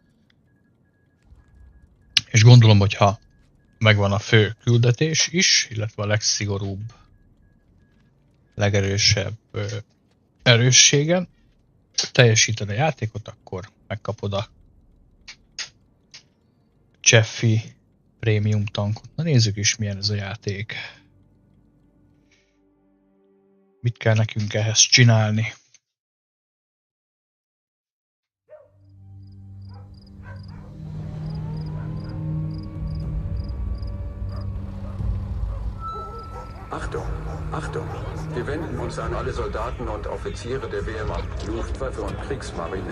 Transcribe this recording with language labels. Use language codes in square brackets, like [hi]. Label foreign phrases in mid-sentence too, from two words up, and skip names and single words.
[hu] És gondolom, hogyha megvan a fő küldetés is, illetve a legszigorúbb, legerősebb erősségen, teljesíted a játékot, akkor megkapod a Csefi prémium tankot. Na nézzük is, milyen ez a játék. Mit kell nekünk ehhez csinálni? [de] Achtung, Achtung! Wir wenden uns an alle Soldaten und Offiziere der Wehrmacht, Luftwaffe und Kriegsmarine.